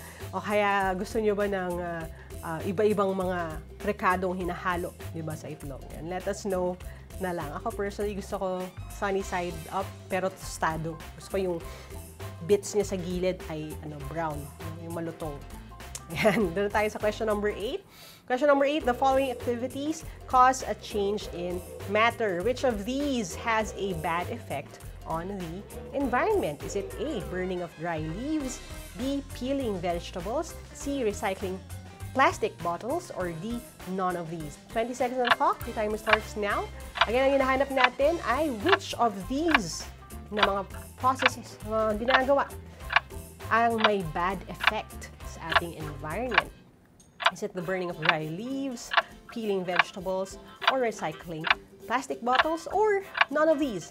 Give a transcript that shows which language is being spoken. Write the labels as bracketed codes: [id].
[tl] O kaya gusto niyo ba ng iba-ibang mga rekadong hinahalo, di ba, sa itlog? Yan. [en] Let us know na lang. [tl] Ako personally gusto ko sunny side up pero tostado. Gusto ko yung bits niya sa gilid ay brown, yung malutong. Yan. Doon tayo sa question number 8. [en] Question number 8, the following activities cause a change in matter. Which of these has a bad effect on the environment? Is it A, burning of dry leaves, B, peeling vegetables, C, recycling plastic bottles, or D, none of these? 20 seconds on the clock. The timer starts now. [tl] Again, ang hinahanap natin ay [en] which of these [tl] na mga processes, mga ginagawa ang may bad effect sa ating environment. [en] Is it the burning of dry leaves, peeling vegetables, or recycling plastic bottles, or none of these?